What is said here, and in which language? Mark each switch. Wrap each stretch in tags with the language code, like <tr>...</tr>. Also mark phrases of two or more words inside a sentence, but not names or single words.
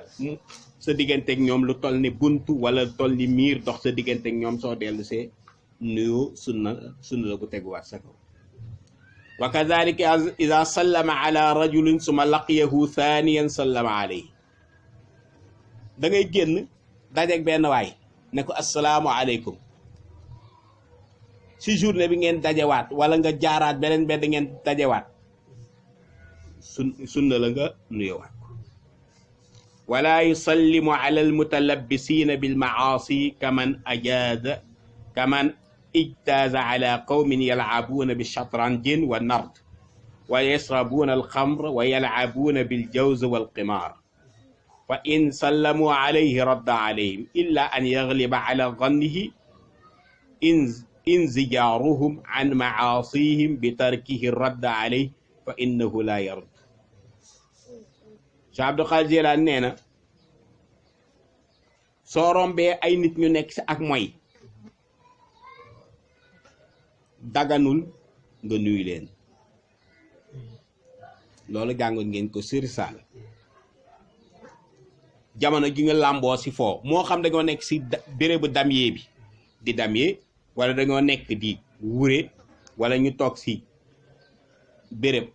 <wo>sa digganteeg ñoom lu toll ni buntu wala toll ni miir dox sa digganteeg ñoom soo dellu see nuyoo sunna la bu teguwaat sa kaw wa</wo> <ar>كذلك إذا سلم على رجل ثم لقيه ثانيا سلم عليه</ar> <wo>da ngay génn dajeeg benn waay ne ko</wo> <ar>السلام عليكم</ar> <wo>si journée bi ngeen dajewaat wala nga jaaraat beneen benn ngeen dajewaat sunna la nga nuyowaat</wo> <ar>ولا يسلم على المتلبسين بالمعاصي كما اجتاز على قوم يلعبون بالشطرنج و نرد و يشربون الخمر و يلعبون بالجوز والقمار فإن سلموا عليه رد عليهم إلا أن يغلب على ظنه انزجارهم عن معاصيهم بتركه رد عليه فإنه لا يرد</ar> <wo>Cheikh Abdul Qadir Jilani nee na soo rombee ay nit ñu nekk si ak mooy daganul nga nuyu leen loolu jàngoon ngeen ko si risaala jamono ji nga làmboo si foo moo xam dañoo nekk si bérébu damyee bi di damyee wala dañoo nekk di wure wala ñu toog si béréb</wo>